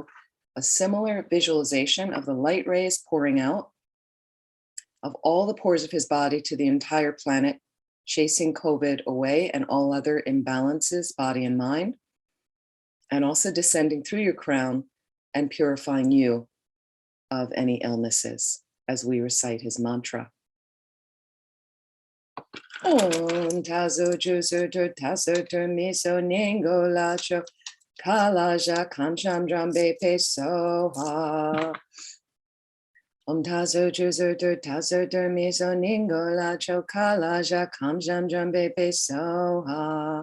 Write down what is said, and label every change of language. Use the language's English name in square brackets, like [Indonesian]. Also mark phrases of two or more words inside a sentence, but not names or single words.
[English] A similar visualization of the light rays pouring out of all the pores of his body to the entire planet, chasing COVID away and all other imbalances, body and mind, and also descending through your crown and purifying you of any illnesses as we recite his mantra. Om tazo jusu tur taso tur miso ningo lacho kalaja kamsham drambe pe soha. Om tazo jusu tur taso tur miso ningo lacho kalaja kamsham drambe pe soha.